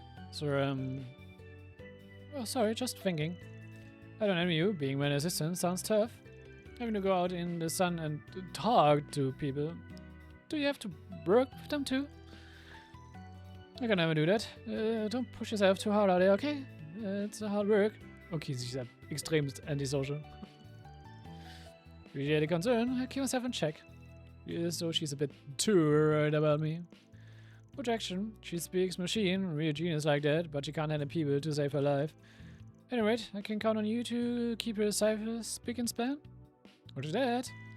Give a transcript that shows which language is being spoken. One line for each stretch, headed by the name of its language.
English: So, oh, sorry, just thinking. I don't envy you. Being my assistant sounds tough. Having to go out in the sun and talk to people. Do you have to work with them too? I can never do that. Don't push yourself too hard out there, okay? It's a hard work.
German: Okay, sie ist extremst antisocial.
English: Appreciate the concern. I keep myself in check. So she's a bit too worried about me. Projection. She speaks machine, real genius like that, but she can't handle people to save her life. Anyway, I can count on you to keep her cipher spick and span. What is that?